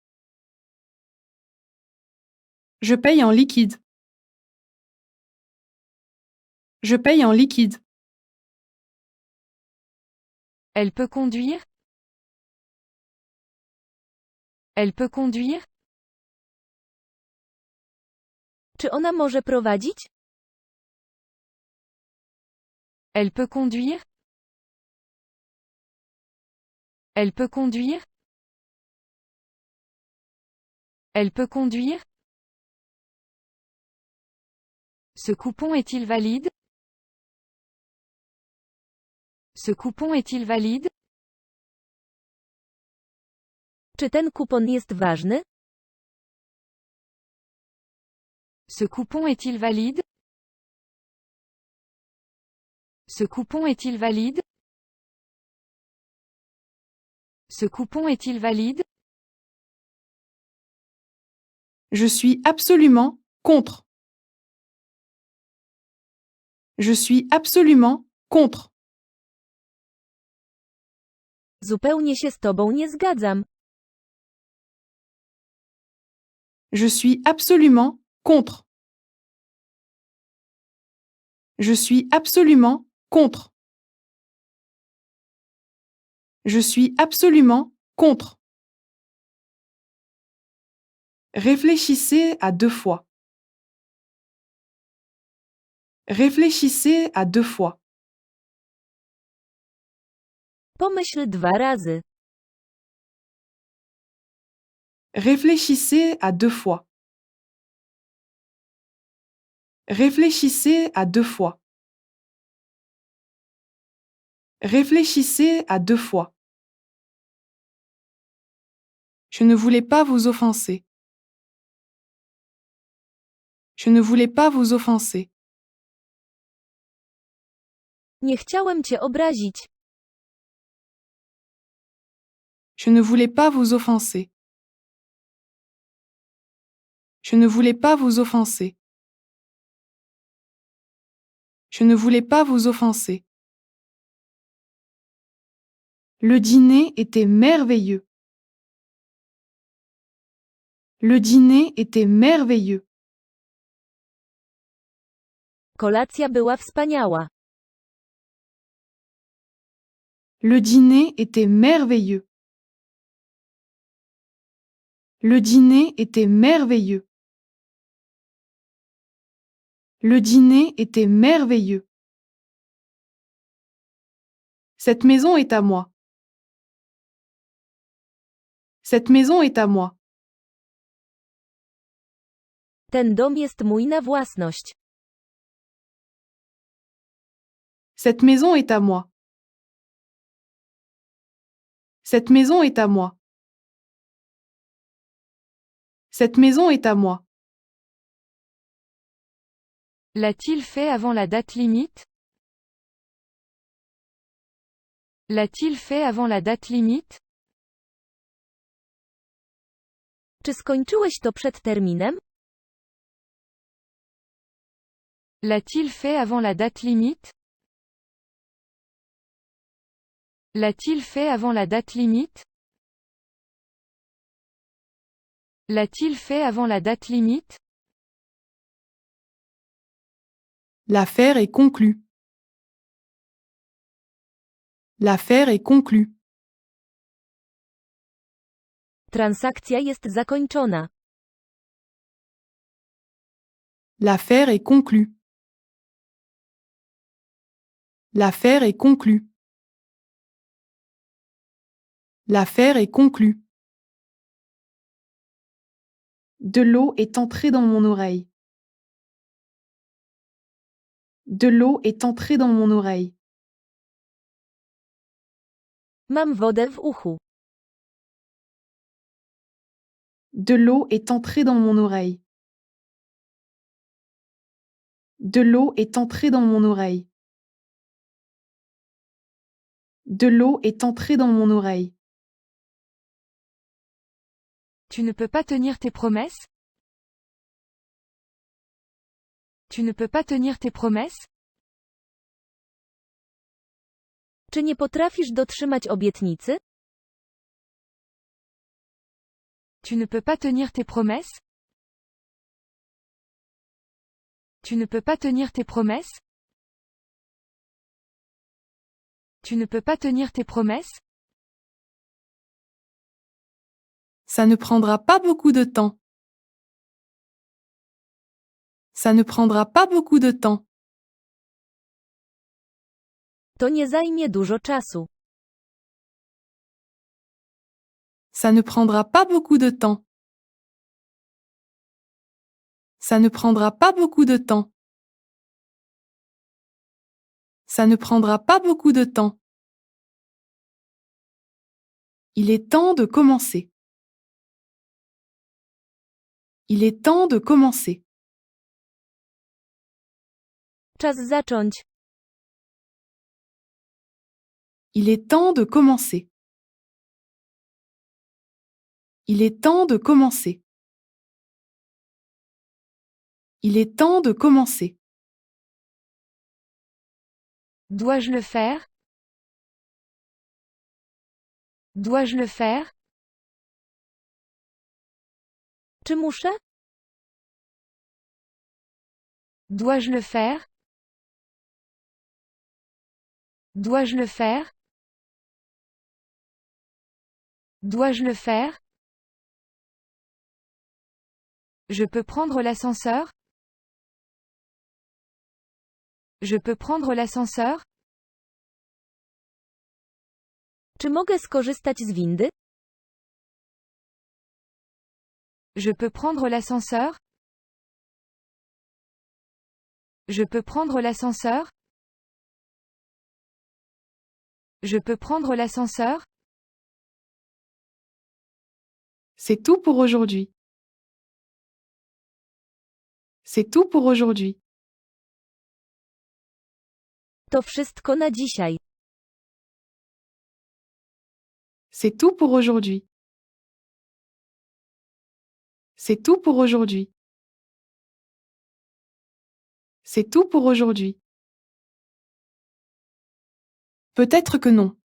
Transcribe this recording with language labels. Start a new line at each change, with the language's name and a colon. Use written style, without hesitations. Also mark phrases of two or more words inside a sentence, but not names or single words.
French: Je paye en liquide. Je paye en liquide. Elle peut conduire? Elle peut conduire?
Polish: Czy ona może prowadzić?
French: Elle peut conduire? Elle peut conduire? Elle peut conduire? Ce coupon est-il valide? Ce coupon est-il valide?
Polish: Czy ten kupon jest ważny?
French: Ce coupon est-il valide? Ce coupon est-il valide? Ce coupon est-il valide? Je suis absolument contre. Je suis absolument contre.
Polish: Zupełnie się z tobą nie zgadzam.
French: Je suis absolument contre. Je suis absolument contre. Je suis absolument contre. Réfléchissez à deux fois. Réfléchissez à deux fois.
Polish: Pomyśl 2 razy.
French: Réfléchissez à deux fois. Réfléchissez à deux fois. Réfléchissez à deux fois. Je ne voulais pas vous offenser. Je ne voulais pas vous offenser.
Polish: Nie chciałem cię obrazić.
French: Je ne voulais pas vous offenser. Je ne voulais pas vous offenser. Je ne voulais pas vous offenser. Le dîner était merveilleux. Le dîner était merveilleux.
Polish: Kolacja była wspaniała.
French: Le dîner était merveilleux. Le dîner était merveilleux. Le dîner était merveilleux. Cette maison est à moi. Cette maison est à moi.
Polish: Ten dom jest mój na własność.
French: Cette maison est à moi. Cette maison est à moi. Cette maison est à moi. L'a-t-il fait avant la date limite? L'a-t-il fait avant la date limite?
Polish: Czy skończyłeś to przed terminem?
French: L'a-t-il fait avant la date limite? L'a-t-il fait avant la date limite? L'a-t-il fait avant la date limite? L'affaire est conclue. L'affaire est conclue.
Polish: Transakcja jest zakończona.
French: L'affaire est conclue. L'affaire est conclue. L'affaire est conclue. De l'eau est entrée dans mon oreille. De l'eau est entrée dans mon oreille.
Polish: Mam wodę w uchu.
French: De l'eau est entrée dans mon oreille. De l'eau est entrée dans mon oreille. De l'eau est entrée dans mon oreille. Tu ne peux pas tenir tes promesses? Tu ne peux pas tenir tes promesses?
Polish: Czy nie potrafisz dotrzymać obietnicy?
French: Tu ne peux pas tenir tes promesses? Tu ne peux pas tenir tes promesses? Tu ne peux pas tenir tes promesses? Ça ne prendra pas beaucoup de temps. Ça ne prendra pas beaucoup de temps.
Polish: To nie zajmie dużo czasu.
French: Ça ne prendra pas beaucoup de temps. Ça ne prendra pas beaucoup de temps. Ça ne prendra pas beaucoup de temps. Il est temps de commencer. Il est temps de commencer.
Polish: Czas zacząć.
French: Il est temps de commencer. Il est temps de commencer. Il est temps de commencer. Dois-je le faire? Dois-je le faire?
Polish: Czy muszę?
French: Dois-je le faire? Dois-je le faire? Dois-je le faire? Je peux prendre l'ascenseur? Je peux prendre l'ascenseur?
Polish: Czy mogę skorzystać z windy?
French: Je peux prendre l'ascenseur? Je peux prendre l'ascenseur? Je peux prendre l'ascenseur? C'est tout pour aujourd'hui. C'est tout pour aujourd'hui.
Polish: To wszystko na dzisiaj.
French: C'est tout pour aujourd'hui. C'est tout pour aujourd'hui. C'est tout pour aujourd'hui. Peut-être que non.